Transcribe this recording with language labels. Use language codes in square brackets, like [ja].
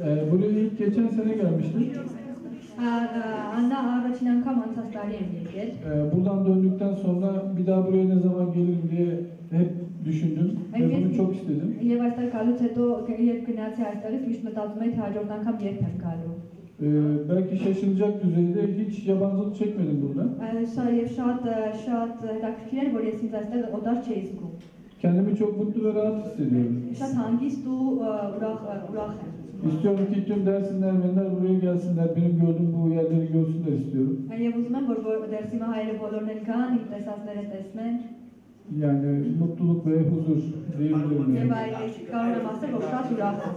[tr] Buraya ilk geçen sene gelmiştim. [hy] Աննա առաջին անգամ անցած տարի եմ եկել։ [tr] Buradan döndükten sonra bir daha buraya ne zaman gelirim diye hep düşündüm ve bunu çok istedim. [hy] Եվ այստեղ գալուց հետո երբ գնացի այստեղից միշտ մտածում էի թե հաջորդ անգամ երբ եմ գալու։ [tr] Belki şaşılacak düzeyde hiç yabancılık çekmedim burada. [hy] Սա եւ շատ հետաքրքիր էր, որ ես ինձ այստեղ օտար չէի զգում։ [tr] Kendimi çok mutlu ve rahat hissediyorum. [hy] Շատ հանգիստ ու ուրախ եմ։ [tr] İstiyorum ki tüm Dersimli Ermeniler buraya gelsinler, benim gördüğüm bu yerleri görsünler istiyorum. [hy] Եվ ուզում եմ, որ Դերսիմը հայերը բոլորն էլ գան, իմ տեսածները տեսնեն։ [tr] Yani mutluluk ve huzur diyebilirim. [hy] Եվ [tr] Yani. [hy] այլ կարող եմ ասել, որ շատ ուրախ եմ։